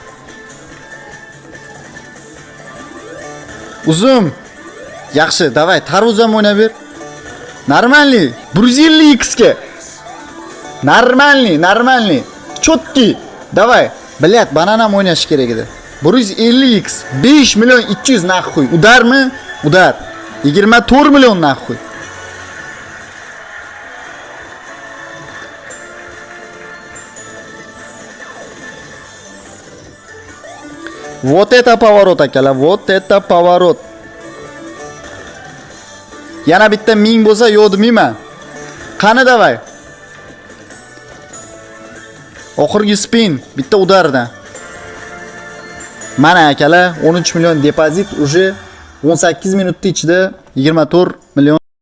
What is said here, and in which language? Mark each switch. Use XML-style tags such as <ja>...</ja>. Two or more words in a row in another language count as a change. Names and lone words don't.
<uz>Uzun. Yaxshi, давай, tarvuzam o'ynab ber.</uz> <ru>Нормальный. 150x ga. Нормальный. Чёткий. Давай. Блядь,</ru> <uz>bananam o'ynash kerak edi. 150x. 5 million 200 naqd. Udarmi? Udar. 24 million naqd.</uz> <ru>Вот это поворот, akalar, вот это поворот.</ru> <uz>Yana bitta 1000 bo'lsa yo'q demayman. Qani davay. Oxirgi spin bitta udardan. Mana akalar, 13 million depozit уже 18 minutda ichida 24 million.</uz>